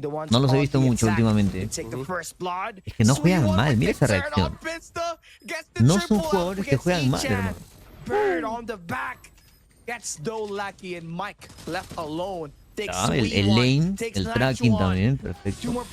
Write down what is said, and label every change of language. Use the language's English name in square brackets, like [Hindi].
[Spanish] No los he visto mucho últimamente. Es que no juegan mal, mira esa reacción. No son jugadores que juegan mal, hermano. [English] Bird on the back gets Dolaki and Mike left alone. [Spanish] Ah, el lane, el tracking también, perfecto.